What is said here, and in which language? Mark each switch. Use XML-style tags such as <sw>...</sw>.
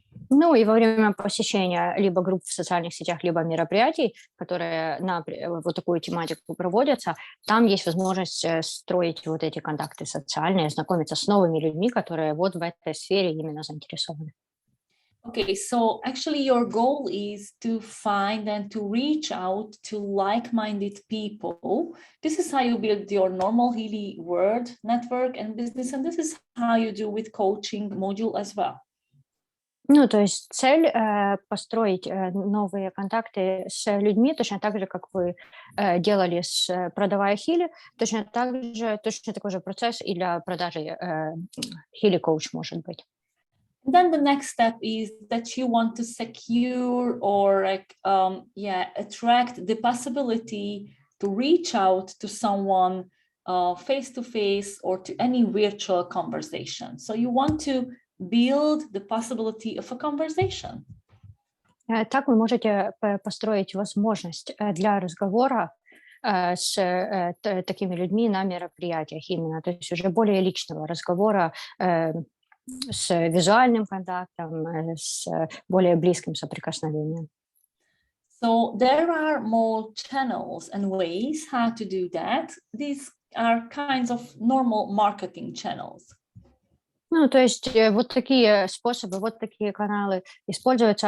<ru>Ну и во время посещения либо групп в социальных сетях, либо мероприятий, которые на вот такую тематику проводятся, там есть возможность строить вот эти контакты социальные, знакомиться с новыми людьми, которые вот в этой сфере именно заинтересованы.</ru> <en>Okay, so actually your goal is to find and to reach out to like-minded people. This is how you build your normal Healy word network and business, and this is how you do with coaching module as well.</en> <ru>Ну, то есть цель построить новые контакты с людьми, точно так же, как вы делали продавая Healy, точно такой же процесс и для продажи Healy Coach может быть.</ru> <en>Then the next step is that you want to secure or attract the possibility to reach out to someone face-to-face or to any virtual conversation. So you want to build the possibility of a conversation.</en> <ru>Так вы можете построить возможность для разговора с такими людьми на мероприятиях именно, то есть уже более личного разговора с визуальным контактом, с более близким соприкосновением.</ru> <en>So there are more channels and ways how to do that. These are kinds of normal marketing channels.</en> <ru>Ну, то есть вот такие способы, вот такие каналы используются.</ru>